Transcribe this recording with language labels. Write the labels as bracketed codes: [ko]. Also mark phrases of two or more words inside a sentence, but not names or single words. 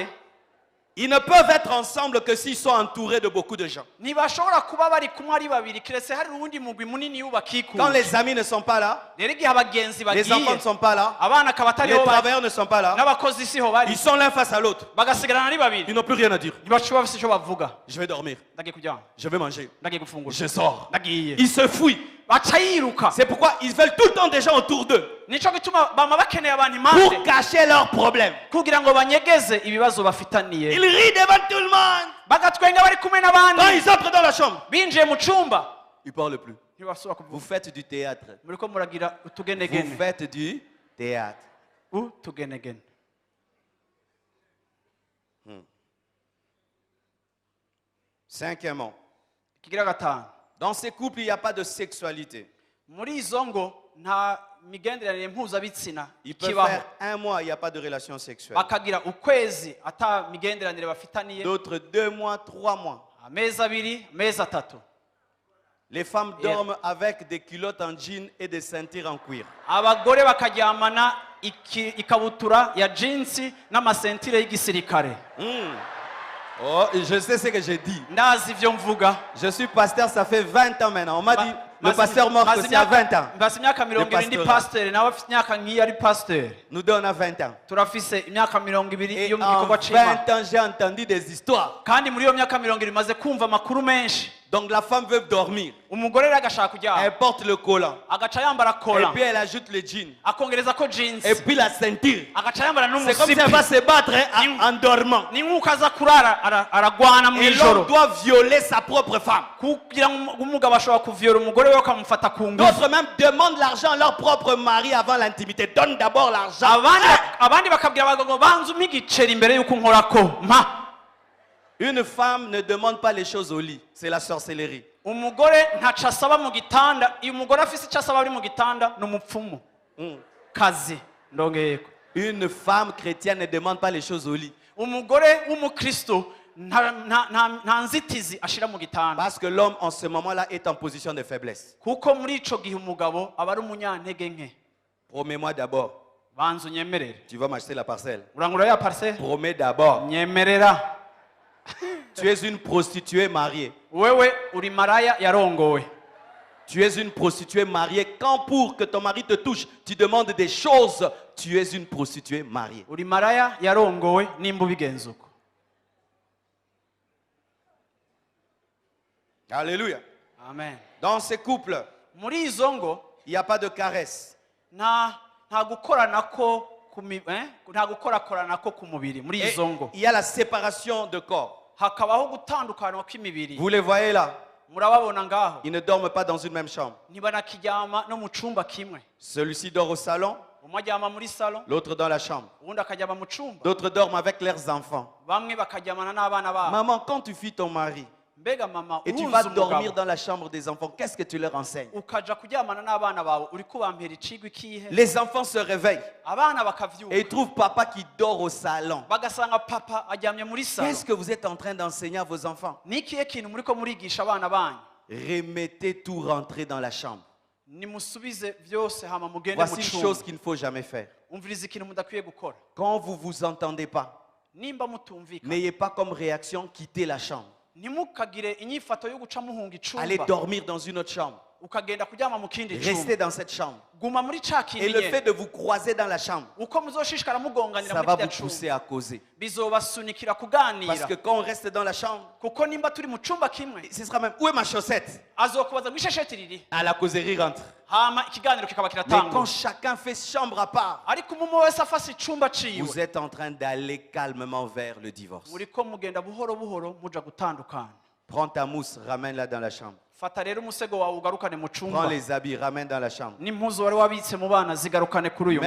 [fr] ils ne peuvent être ensemble que s'ils sont entourés de beaucoup de gens. [rn] ntibashobora kuba bari kumwe ari babiri, kiretse hari uwundi mugwi munini [fr] Quand [rn] wubakikuje. [fr] les amis ne sont pas là, [rn] Rero igihe abagenzi [fr] les enfants ne [rn] bagiye, [fr] sont pas là, [rn] abana akaba [fr] les [rn] atariho bari, [fr] travailleurs ne sont pas là, [rn] n'abakozi siho bari, [fr] ils sont l'un face à l'autre. [rn] bagasigarana ari babiri, [fr] Ils n'ont plus rien à dire. [rn] ntibashobora bafise ico bavuga. [fr] Je vais dormir, [rn] Ndagiye kuryama, [fr] je vais manger, [rn] ndagiye gufungura, [fr] je sors. [rn] ndagiye. [fr] Ils se fouillent. [rn] Baca yiruka. [fr] C'est pourquoi ils veulent tout le temps des gens autour d'eux [rn] Nico gituma bama bakeneye abantu [fr] pour [rn] impande [fr] cacher leurs problèmes. [rn] kugira ngo banyegeze ibibazo bafitaniye. [fr] Ils rient devant tout le monde. [rn] Bagatwenga bari kumwe [fr] Quand [rn] n'abandi, [fr] ils entrent dans la chambre, [rn] binjiye mu cumba [fr] ils ne parlent plus. [rn] ntibasubira [fr] Vous [rn] kuvuga [fr] faites du théâtre. [rn] muriko muragira [fr] Vous [rn] utugenegene [fr] faites du théâtre. [rn] utugenegene. [fr] Cinquièmement, [rn] Ikigira gatanu, [fr] dans ces couples, il n'y a pas de sexualité. [rn] muri izo ngo nta migenderanire mpuzabitsina [fr] Ils peuvent [rn] ikibaho, [fr] faire un mois, il n'y a pas de relation sexuelle. [rn] bakagira ukwezi ata migenderanire bafitaniye, [fr] D'autres 2 mois, 3 mois. [rn] amezi abiri amezi atatu. [fr] Les femmes dorment avec des culottes en jean et des ceintures en cuir. [rn] Abagore bakaryamana ikabutura ya jinsi n'amasentire y'igisirikare. [fr] Oh, je sais ce que j'ai dit. [rn] Ndazi ivyo mvuga. [fr] Je suis pasteur, ça fait 20 ans maintenant. On m'a dit, le pasteur mort, c'est à 20 ans. [rn] Mbasi imyaka 20 ndi pasteur, nawe afite imyaka nk'iyi ari pasteur. [fr] Nous deux, on a 20 ans. [rn] Turafise imyaka 20 [fr] Et [rn] yo mu [fr] en [rn] gikorwa c'Imana. [fr] 20 ans, j'ai entendu des histoires. [rn] Kandi muri iyo myaka 20 maze kumva amakuru menshi. [fr] Donc la femme veut dormir. [rn] Umugore rero agashaka kuryama. [fr] Elle porte le collant. [rn] Agaca yambara [fr] Et [rn] kola. [fr] puis elle ajoute le jean. [rn] Akongereza ko jeans. [fr] Et puis la ceinture. [rn] Agaca yambara [fr] C'est comme si elle [rn] n'umusipi. [fr] va se battre hein, en dormant. [rn] Ni nkuko aza kurara aragwana mu [fr] Et l'homme [rn] ijoro. [fr] doit violer sa propre femme. [rn] Kugira ngo umugabo ashobora kuvyora umugore we akamufata ku ngufu. [fr] D'autres même demandent l'argent à leur propre mari avant l'intimité. Donne d'abord l'argent. [rn] Abandi bakabwira abagabo ngo banze umpe igiceri imbere y'uko nkorako mpa. [fr] Une femme ne demande pas les choses au lit. C'est la sorcellerie. [rn] Umugore ntaco asaba mu gitanda, iyo umugore afise icyo asaba ari mu gitanda ni umupfumu. Kazi ndongeyeko. [fr] Une femme chrétienne ne demande pas les choses au lit. [rn] Umugore w'umukristo nta nzitizi ashira mu gitanda. [fr] Parce que l'homme en ce moment-là est en position de faiblesse. [rn] Kuko muri ico gihe umugabo aba ari umunyantege nke. [fr] Promets-moi d'abord. [rn] Banze unyemerere. [fr] Tu vas m'acheter la parcelle. [rn] Urangura ya parcelle? [fr] Promets d'abord. [rn] Nyemerera. [fr] Tu es une prostituée mariée. [rn] Wewe uri maraya yarongowe. [fr] Tu es une prostituée mariée. Quand pour que ton mari te touche, tu demandes des choses, tu es une prostituée mariée. [rn] Uri maraya yarongowe nimba ubigenza uko. [fr] Alléluia. [rn] Amen. [fr] Dans ces couples, [rn] Muri izo ngo [fr] il n'y a pas de caresse. [rn] nta gukoranako nta gukorakoranako ku mubiri muri [fr] Et [rn] izo ngo. [fr] il y a la séparation de corps. [rn] Hakabaho gutandukanwa kw'imibiri. [fr] Vous les voyez là. [rn] Murababona ngaho. [fr] Ils ne dorment pas dans une même chambre. [rn] Ntibanakiryama no mu cumba kimwe. [fr] Celui-ci dort au salon, [rn] Umwe aryama muri salon, [fr] l'autre dans la chambre. [rn] uwundi akaryama mu cumba. [fr] D'autres dorment avec leurs enfants. [rn] Bamwe bakaryamana n'abana babo. [fr] Maman, quand tu fuis ton mari [rn] Mbega mama [fr] et tu vas [rn] uhunze [fr] dormir [rn] umugabo [fr] dans la chambre des enfants, qu'est-ce que tu leur enseignes? [rn] ukaja kuryamana n'abana bawe uri kubampera icigwa ikihe? [fr] Les enfants se réveillent [rn] Abana [fr] et [rn] bakavyuka [fr] ils trouvent papa qui dort au salon. [rn] bagasanga papa aryamye muri salon. [fr] Qu'est-ce que vous êtes en train d'enseigner à vos enfants? [rn] Ni ikihe kintu muriko murigisha abana banyu? [fr] Remettez tout rentrer dans la chambre. [rn] Nimusubize vyose hama mugende [fr] Voici [rn] mu [fr] une [rn] cumba. [fr] chose qu'il ne faut jamais faire. [rn] Umviriza ikintu mudakwiye gukora. [fr] Quand vous vous entendez pas, [rn] Nimba mutumvikana [fr] n'ayez pas comme réaction quitter la chambre. [rn] ntimukagire inyifato yo guca muhunga [fr] Allez [rn] icumba [fr] dormir dans une autre chambre. [rn] ukagenda kuryama mu kindi [fr] Restez [rn] cumba. [fr] dans cette chambre. [rn] Guma muri ca [fr] Et [rn] kindi [fr] le fait [rn] nyene. [fr] de vous croiser dans la chambre, [rn] Uko muzoshishikara mugonganira [fr] ça [rn] muri [fr] va [rn] kirya [fr] vous pousser [rn] cumba [fr] à causer. [rn] bizobasunikira [fr] Parce [rn] kuganira. [fr] que quand on reste dans la chambre, [rn] Kuko nimba turi mu cumba kimwe [fr] ce sera même, où est ma chaussette? [rn] azokubaza ngo ishesheti riri, [fr] À la causerie rentre. [rn] hama ikiganiro kikaba [fr] Mais quand [rn] kiratangura. [fr] chacun fait chambre à part, [rn] Ariko umwe wese afase icumba ciwe [fr] vous êtes en train d'aller calmement vers le divorce. [rn] muriko mugenda buhoro buhoro muja gutandukana. [fr] Prends ta mousse, ramène-la dans la chambre. [rn] Fata rero umusego wawe ugarukane mu [fr] Prends [rn] cumba, [fr] les habits, ramène dans la chambre. [rn] n'impuzu wari wabitse mu bana zigarukane kuri uyu